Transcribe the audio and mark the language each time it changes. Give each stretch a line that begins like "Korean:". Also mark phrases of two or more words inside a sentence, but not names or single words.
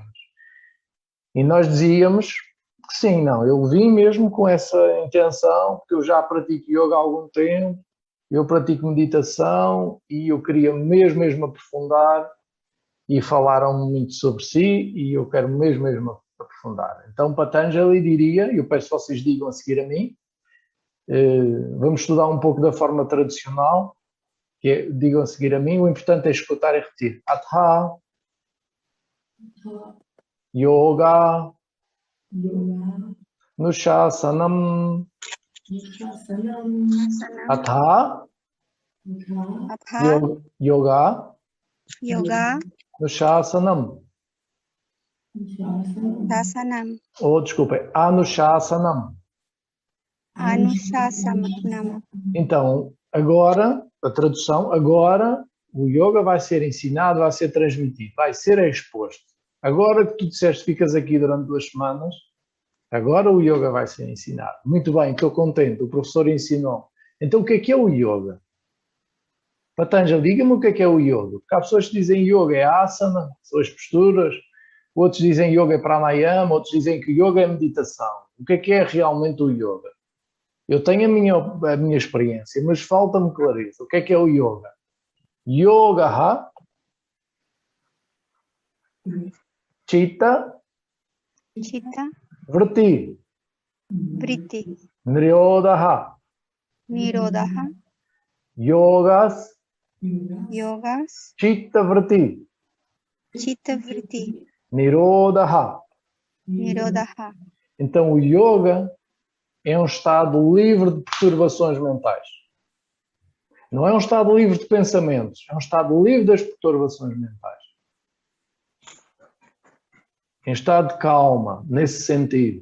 Portuguese: E nós dizíamos que sim, não, eu vim mesmo com essa intenção, porque eu já pratico yoga há algum tempo, eu pratico meditação e eu queria mesmo aprofundar, e falaram muito sobre si e eu quero mesmo aprofundar. Então Patanjali diria, eu peço que vocês digam a seguir a mim, vamos estudar um pouco da forma tradicional, que é, digam a seguir a mim, o importante é escutar e repetir.
Sanskrit: अथ योग नुशासनम् अथ योग नुशासनम्.
Portuguese: Oh, desculpem, Anushasanam. Então, agora, a tradução, agora o yoga vai ser ensinado, vai ser transmitido, vai ser exposto. Agora que tu disseste ficas aqui durante 2 semanas, agora o yoga vai ser ensinado. Muito bem, estou contente, o professor ensinou. Então o que é o yoga? Patanjali, diga-me o que é o yoga. Porque há pessoas que dizem yoga é asana, são as posturas, outros dizem yoga é pranayama, outros dizem que yoga é meditação. O que é realmente o yoga? Eu tenho a minha experiência, mas falta-me clareza. O que é o yoga?
Sanskrit: योग चित्त वृत्ति निरोध योगः चित्त वृत्ति निरोध.
Portuguese: Então o yoga é um estado livre de perturbações mentais. Não é um estado livre de pensamentos, é um estado livre das perturbações mentais. Em estado de calma, nesse sentido.